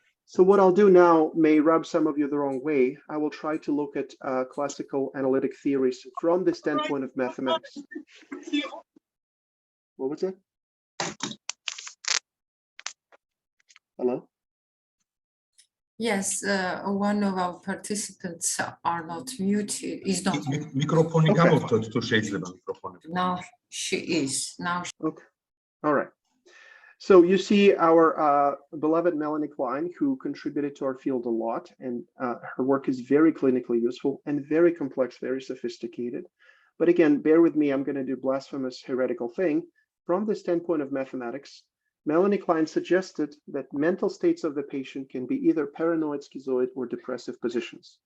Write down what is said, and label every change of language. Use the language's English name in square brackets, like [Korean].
[English] So what I'll do now may rub some of you the wrong way. I will try to look at classical analytic theories from the standpoint of mathematics. What was that? Hello? Yes, one of our participants are not muted, is not. [Georgian] მიკროფონი გამოვთოთ თუ შეიძლება მიკროფონი. [English] Now she is. Now she... Okay. All right. So you see our beloved Melanie Klein, who contributed to our field a lot, and her work is very clinically useful and very complex, very sophisticated. But again, bear with me, I'm going to do blasphemous, heretical thing. From the standpoint of mathematics, Melanie Klein suggested that mental states of the patient can be either paranoid, schizoid, or depressive positions.